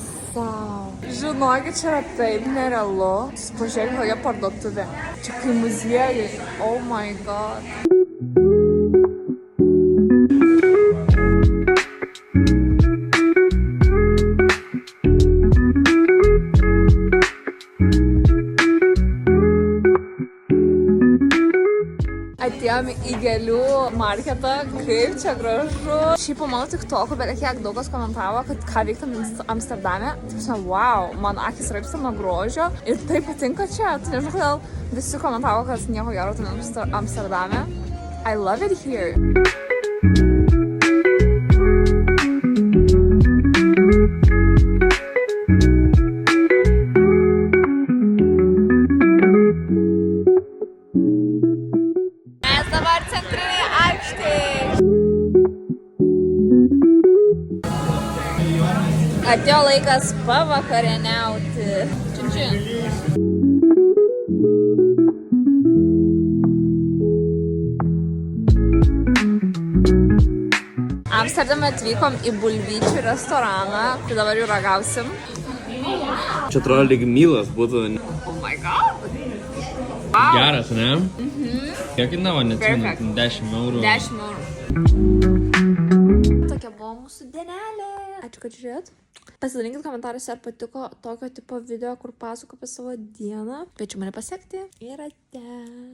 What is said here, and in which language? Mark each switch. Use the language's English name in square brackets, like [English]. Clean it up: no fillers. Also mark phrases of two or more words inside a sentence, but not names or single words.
[English] Wow. [Lithuanian] Žinokit, čia yra taip nerealu. Pažiūrėk, kokia parduotuvė. Čia kai muziejai. [English] Oh my god. [Lithuanian] Atėjom į gėlių marketą, kaip čia gražu. Šiaip po mano TikTok'u beveik kiek daug kas komentavo, kad ką veiktam Amsterdame. Taip, wow, man akis raipsta nuo grožio ir taip patinka čia. Tai nežinau, kodėl visi komentavo, kad nieko gero tai Amsterdame. [English] I love it here. [Lithuanian] Dabar centrinėje aikštėje. Atėjo laikas pavakarieniauti. Čiun-čiun. Amsterdame atvykom į bulvyčių restoraną, tai dabar jau ragausim. Čia atrodo lyg mylas būtų. [English] Oh my god. Wow. [Lithuanian] Geras, ne? Kiek kainavo, neatsimenu, 10 eurų. 10 eurų. Tokia buvo mūsų dienelė. Ačiū, kad žiūrėt. Pasidalinkit komentaruose, ar patiko tokio tipo video, kur pasakoju apie savo dieną. Kviečiu mane pasiekti. Ir ate.